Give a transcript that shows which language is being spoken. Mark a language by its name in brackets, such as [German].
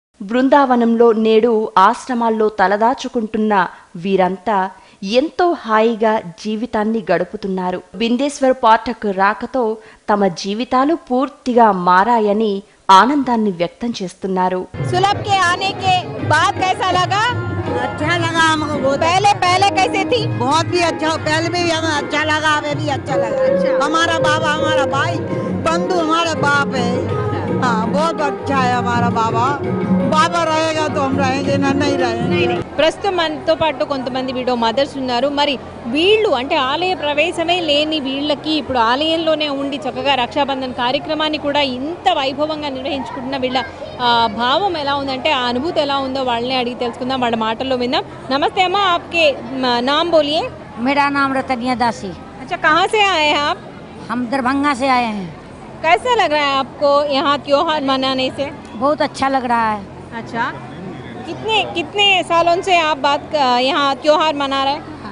[Telugu] బృందావనంలో నేడు ఆశ్రమాల్లో తలదాచుకుంటున్న వీరంతా ఎంతో హాయిగా జీవితాన్ని గడుపుతున్నారు. బిందేశ్వర్ పాఠక్ రాకతో తమ జీవితాలు పూర్తిగా మారాయని ఆనందాన్ని వ్యక్తం చేస్తున్నారు. [Hindi] सुलभ के आने के बाद कैसा लगा? अच्छा लगा हमको बहुत, पहले कैसे थी? बहुत भी अच्छा, पहले भी हमें अच्छा लगा, हमें भी अच्छा लगा। हमारा बाबा हमारा भाई, बंधु हमारे बाप है। हाँ, बहुत अच्छा है हमारा बाबा। बाबा रहेगा तो हम रहेंगे, ना नहीं रहेंगे। [Telugu] ప్రస్తుతం మనతో పాటు కొంతమంది వీడియో మదర్స్ ఉన్నారు. మరి వీళ్ళు అంటే ఆలయ ప్రవేశమే లేని వీళ్ళకి ఇప్పుడు ఆలయంలోనే ఉండి చక్కగా రక్షాబంధన్ కార్యక్రమాన్ని కూడా ఇంత వైభవంగా నిర్వహించుకుంటున్న వీళ్ళ భావం ఎలా ఉందంటే, ఆ అనుభూతి ఎలా ఉందో వాళ్ళని అడిగి తెలుసుకుందాం, వాళ్ళ మాటల్లో విందాం. నమస్తే అమ్మా, [Hindi] आपके नाम बोलिए. मेरा नाम रतनिया दासी। अच्छा, कहाँ से आए हैं आप? हम दरभंगा से आए हैं। कैसा लग रहा है आपको यहाँ त्योहार मनाने से? बहुत अच्छा लग रहा है। अच्छा, कितने सालों से आप यहाँ त्योहार मना रहे हैं?